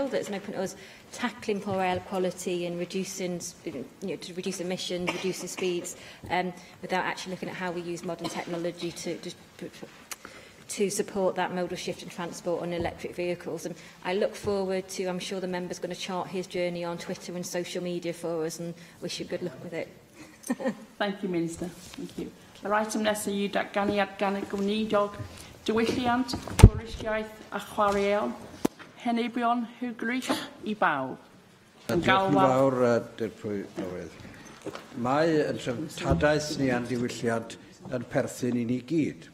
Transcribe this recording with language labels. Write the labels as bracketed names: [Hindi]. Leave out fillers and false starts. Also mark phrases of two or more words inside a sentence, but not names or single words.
[English] That's an open to us tackling poor air quality and reducing, to reduce emissions, reducing speeds, without actually looking at how we use modern technology to support that modal shift in transport on electric vehicles. And I look forward to, I'm sure the member's going to chart his journey on Twitter and social media for us, and wish you good luck with it. Thank you, Minister. Thank you. [Welsh] Yr item nesaf yw datganiad gan y gweinidog diwylliant, twristiaeth a chwaraeon, henebion hygrych I bawb. Diolch yn fawr, Deputy Llywydd. Mae yn treftadaeth ni a'n diwylliant yn perthyn I ni gyd.